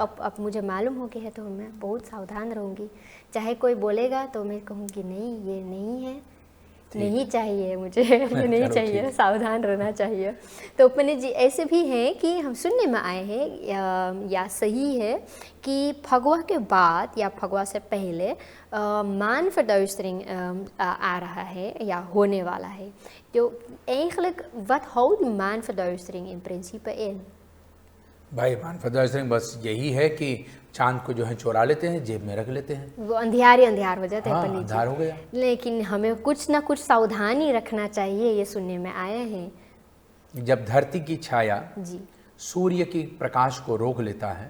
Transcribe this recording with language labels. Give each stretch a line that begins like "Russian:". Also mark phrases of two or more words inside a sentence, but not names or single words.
Hindi: तो अब मुझे मालूम हो गया है, तो मैं बहुत सावधान रहूँगी। चाहे कोई बोलेगा तो मैं कहूँगी नहीं, ये नहीं है, नहीं चाहिए मुझे, ये नहीं चाहिए, सावधान रहना चाहिए। तो पंडित जी ऐसे भी हैं कि हम सुनने में आए हैं या सही है कि फगवा के बाद या फगवा से पहले maanverduistering आ रहा है या होने वाला है।
Dutch: तो eigenlijk wat houdt die maanverduistering in principe in?
Hindi: भाई maanverduistering बस यही है कि चांद को जो है चुरा लेते हैं, जेब में रख लेते हैं, वो अंधियार हो जाते हैं पंडित जी। अंधार हो गया। लेकिन हमें कुछ ना कुछ सावधानी रखना चाहिए, ये सुनने में आया है। जब धरती की छाया जी सूर्य की प्रकाश को रोक लेता है,